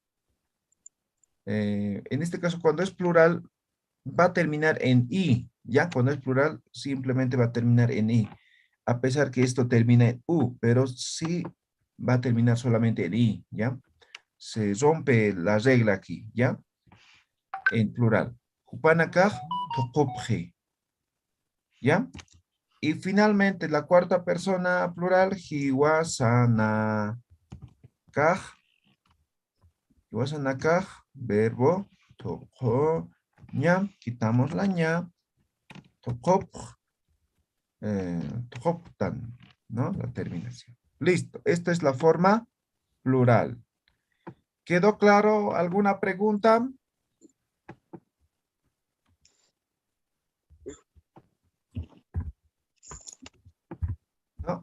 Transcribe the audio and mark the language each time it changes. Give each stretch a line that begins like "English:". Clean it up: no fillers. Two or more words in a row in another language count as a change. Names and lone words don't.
Spanish: En este caso, cuando es plural, va a terminar en i, ¿ya? Cuando es plural, simplemente va a terminar en i. A pesar que esto termina en u, pero sí va a terminar solamente en i, ¿ya? Se rompe la regla aquí, ¿ya? En plural.
Aymara: Hupanakaj, tokopje,
Spanish: ¿ya? Y finalmente, la cuarta persona plural,
Aymara: hiwasanakaj. Hiwasanakaj, verbo, toko, ña,
Spanish: quitamos la
Aymara: ña, tokop, tokoptan,
Spanish: ¿no? La terminación. Listo, esta es la forma plural. ¿Quedó claro alguna pregunta? ¿No?